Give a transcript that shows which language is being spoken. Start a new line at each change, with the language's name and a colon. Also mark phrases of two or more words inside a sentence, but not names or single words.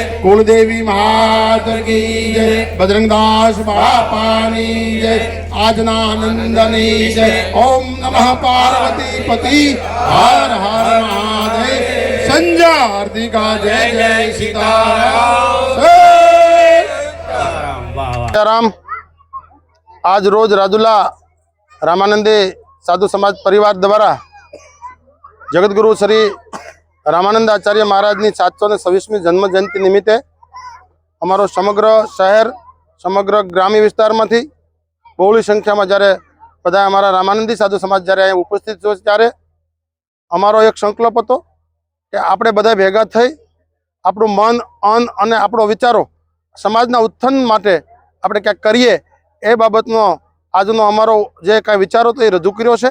Hindi: कुलदेवी माता की जय। बजरंगदास बापा की जय। आजनानंदनी जय। ओम नमः पार्वती पति हर हर महादेव। संजय आरती का जय जय सीताराम।
Gujarati: આજ રોજ રાજુલા રામાનંદી સાધુ સમાજ પરિવાર દ્વારા જગતગુરુ શ્રી રામાનંદ આચાર્ય મહારાજની 726મી જન્મ જયંતિ નિમિત્તે અમારો સમગ્ર શહેર સમગ્ર ગ્રામ્ય વિસ્તારમાંથી બહોળી સંખ્યામાં જ્યારે બધા અમારા રામાનંદી સાધુ સમાજ જ્યારે અહીં ઉપસ્થિત છે ત્યારે અમારો એક સંકલ્પ હતો કે આપણે બધા ભેગા થઈ આપણું મન અન અને આપણો વિચારો સમાજના ઉત્થાન માટે આપણે ક્યાંક કરીએ એ બાબતનો આજનો અમારો જે કાંઈ વિચારો તો એ રજૂ કર્યો છે।